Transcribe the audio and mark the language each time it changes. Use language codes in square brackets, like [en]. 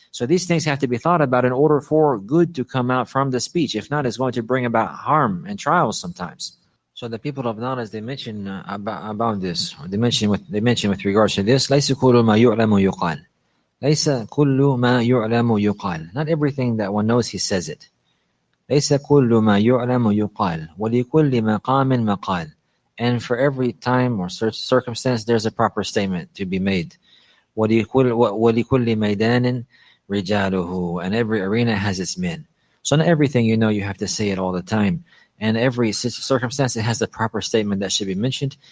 [en] So these things have to be thought about in order for good to come out from the speech. If not, it's going to bring about harm and trials sometimes. So the people of knowledge, they mention about this. They mention with regards to this. [ar] ليس كل ما يعلم يقال. ليس كل ما يعلم يقال. [en] Not everything that one knows, he says it. [ar] ليس كل ما يعلم يقال ولكل مقام مقال. [en] And for every time or circumstance, there's a proper statement to be made. [ar] ولكل ميدان رجاله. [en] And every arena has its men. So not everything you know, you have to say it all the time. And every circumstance, it has the proper statement that should be mentioned.